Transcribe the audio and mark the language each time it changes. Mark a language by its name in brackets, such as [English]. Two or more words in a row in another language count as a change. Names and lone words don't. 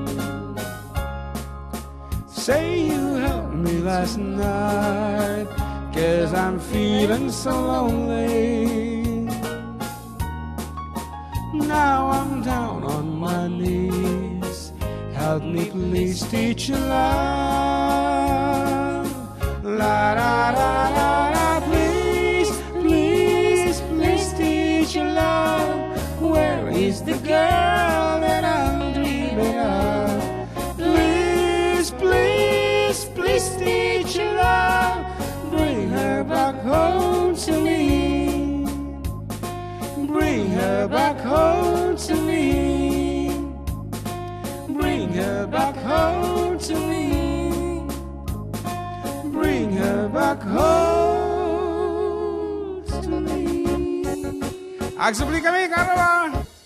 [English] Say you helped me last night, 'cause I'm feeling so lonely. Now I'm down on my knees. Help me please, teacher love. La da da da da. Please, please, please, teacher love. Where is the girl that I'm dreaming of? Please, please, please, teacher love. Bring her back home to me. Bring her back home to me. Bring her back home to me. Bring her back home to me. [Iloko] Agsabli kami, Karawa!